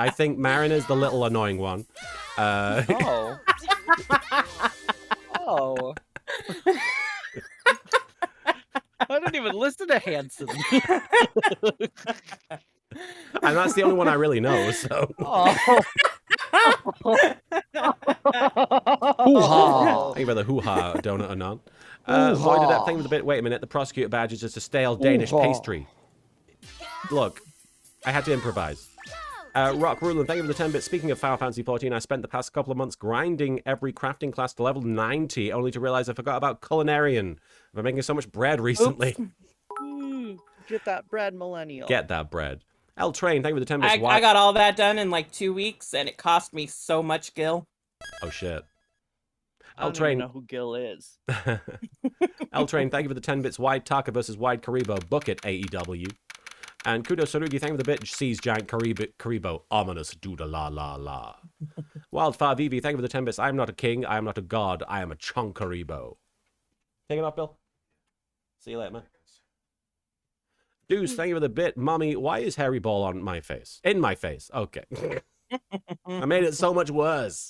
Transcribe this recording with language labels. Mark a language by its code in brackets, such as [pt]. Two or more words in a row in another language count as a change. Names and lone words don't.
[en] I think Marin is the little annoying one. Oh. Oh. I didn't even listen to Hanson. And that's the only one I really know. So Oh. Hoo-ha. thank you for the hoo-ha donut anon. Voided up. Thank you for the bit. Wait a minute. The prosecutor badge is just a stale Danish Hoo-ha. pastry. Look, I had to improvise. Rock Rulin, thank you for the 10 bits. Speaking of Final Fantasy 14, I spent the past couple of months grinding every crafting class to level 90, only to realize I forgot about Culinarian. I've been making so much bread recently. Get that bread, millennial. Get that bread. L Train, thank you for the 10 bits. I got all that done in like 2 weeks, and it cost me so much, Gil. Oh, shit. I don't even know who Gil is. L Train, thank you for the 10 bits. Wide Taka versus Wide Karibo. Book it, AEW. And Kudo Sarugi, thank you for the bit. Sees Giant Karibo. Ominous dooda la la la. Wildfire Vivi, thank you for the 10 bits. I am not a king. I am not a god. I am a chunk Karibo. Take it off, Bill. See you later, man. Deuce, thank you for the bit. Mommy, why is Harry Ball on my face? In my face. Okay. I made it so much worse.